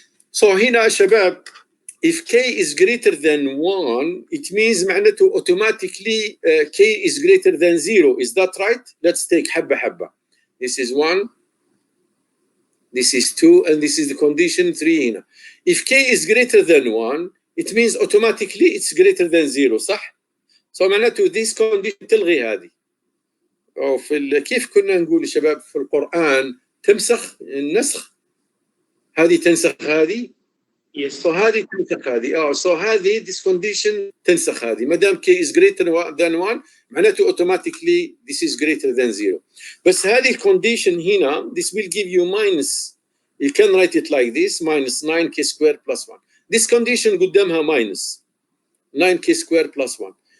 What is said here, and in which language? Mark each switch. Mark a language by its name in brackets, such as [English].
[English] So [Arabic] هنا شباب, [English] if K is greater than 1, it means [Arabic] معناته [English] automatically K is greater than 0. Is that right? Let's take حبة حبة. This is 1, this is 2, and this is the condition 3 هنا. If K is greater than 1, it means automatically it's greater than 0, [Arabic] صح؟ [English] So [Arabic] معناته [English] this condition [Arabic] تلغي هذه. أو كيف كنا نقول شباب في القرآن تمسخ النسخ، هذه تنسخ هذه. [English] Yes. [Arabic] So هذه تنسخ هذه. [English] So [Arabic] هذه [English] this condition [Arabic] تنسخ هذه. ما دام [English] K is greater than 1 [Arabic] معناته [English] automatically this is greater than 0. [Arabic] بس هذه [English] condition [Arabic] هنا, [English] this will give you minus. You can write it like this, minus 9K squared plus 1. This condition [Arabic] قدامها [English] minus 9K squared plus 1.